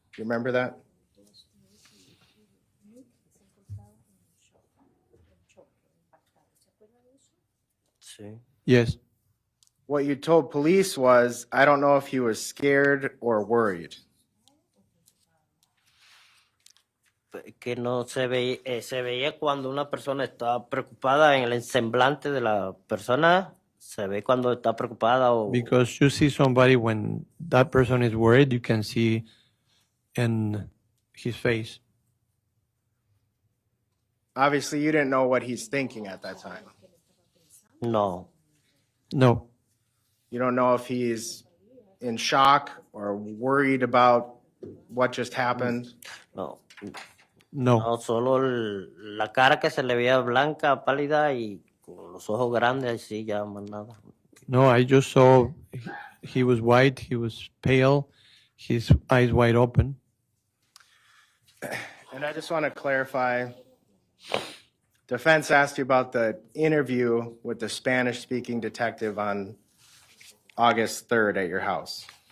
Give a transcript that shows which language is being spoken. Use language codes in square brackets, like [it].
[en] Do you remember that? [es] Sí. [en] Yes. What you told police was, I don't know if he was scared or worried. [es] Que no se veía cuando una persona está preocupada en el semblante de la persona, se ve cuando está preocupada o... [en] Because you see somebody when that person is worried, you can see in his face. Obviously, you didn't know what he's thinking at that time. [es] No. [en] No. You don't know if he's in shock or worried about what just happened? [es] No. [en] No. [es] No, solo la cara que se le veía blanca, pálida y con los ojos grandes, así ya más nada. [en] No, I just saw he was white, he was pale, his eyes wide open. And I just want to clarify, defense asked you about the interview with the Spanish-speaking detective on August 3rd at your house.